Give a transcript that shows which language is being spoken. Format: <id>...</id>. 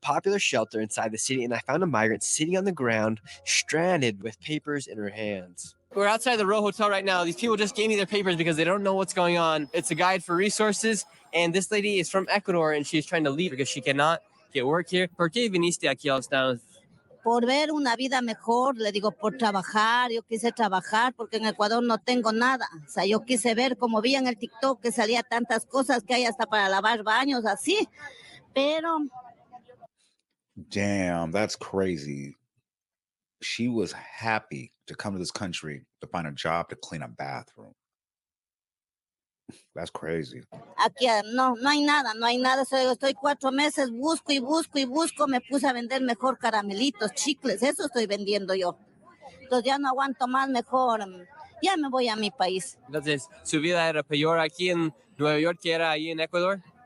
<en>Popular shelter inside the city, and I found a migrant sitting on the ground, stranded with papers in her hands. We're outside the Row Hotel right now. These people just gave me their papers because they don't know what's going on. It's a guide for resources, and this lady is from Ecuador, and she's trying to leave because she cannot get work here.</en> <es>¿Por qué viniste aquí a los Estados? Por ver una vida mejor, le digo, por trabajar. Yo quise trabajar porque en Ecuador no tengo nada. O sea, yo quise ver, como vi en el TikTok, que salía tantas cosas que hay hasta para lavar baños, así. Pero...</es> <en>Damn, that's crazy. She was happy to come to this country to find a job to clean a bathroom. That's crazy.</en> <es>Aquí no hay nada, no hay nada. Estoy 4 meses, busco y busco y busco. Me puse a vender mejor caramelitos, chicles, eso estoy vendiendo yo. Entonces ya no aguanto más, mejor ya me voy a mi país. Entonces, ¿su vida era peor aquí en Nueva York que era ahí en Ecuador?</es>